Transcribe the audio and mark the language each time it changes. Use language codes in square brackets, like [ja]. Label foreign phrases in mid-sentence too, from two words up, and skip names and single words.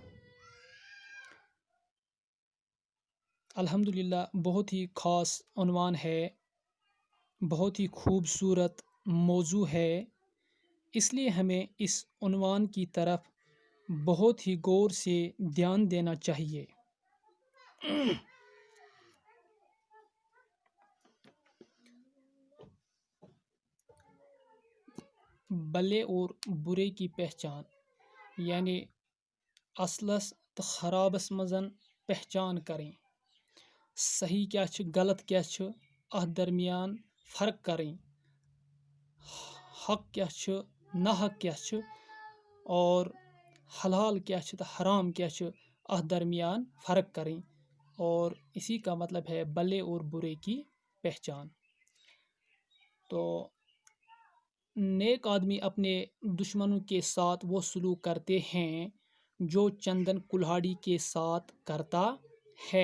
[ur] الحمدللہ بہت ہی خاص عنوان ہے، بہت ہی خوبصورت موضوع ہے، اس لیے ہمیں اس عنوان کی طرف بہت ہی غور سے دھیان دینا چاہیے. بلے اور برے کی پہچان یعنی [ks] اصلس تو خرابس مزن [ur] پہچان کریں. [ks] صحیح کیا چھ، غلط کیا چھ، ات درمیان [ur] فرق کریں. [ks] حق کیا چھ، نا حق کیا چھ، اور حلال کیا چھ تو حرام کیا چھ، ات درمیان [ur] فرق کریں. اور اسی کا مطلب ہے بلے اور برے کی پہچان. تو نیک آدمی اپنے دشمنوں کے ساتھ وہ سلوک کرتے ہیں جو چندن کلہاڑی کے ساتھ کرتا ہے.